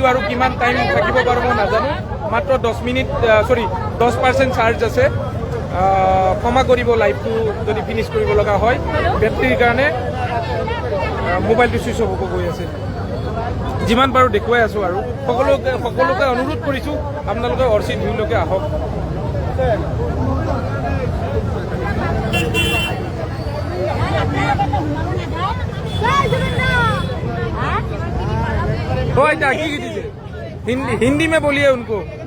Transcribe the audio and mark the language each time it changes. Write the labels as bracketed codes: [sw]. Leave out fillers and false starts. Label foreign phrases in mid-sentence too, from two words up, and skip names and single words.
[as] আৰু কিমান টাইম থাকিব পাৰিব নাজানো মাত্ৰ 10% চাৰ্জ আছে ক্ষমা কৰিব লাইভটো যদি ফিনিছ কৰিব লগা হয় বেটৰীৰ কাৰণে মোবাইলটো [en] switch off [as] হৈ গৈ আছে যিমান পাৰোঁ দেখুৱাই আছোঁ আৰু সকলোকে অনুৰোধ কৰিছোঁ আপোনালোকে অৰ্চিড ভিউলৈকে আহক [hi] क्या की दीजिए हिंदी में बोलिए उनको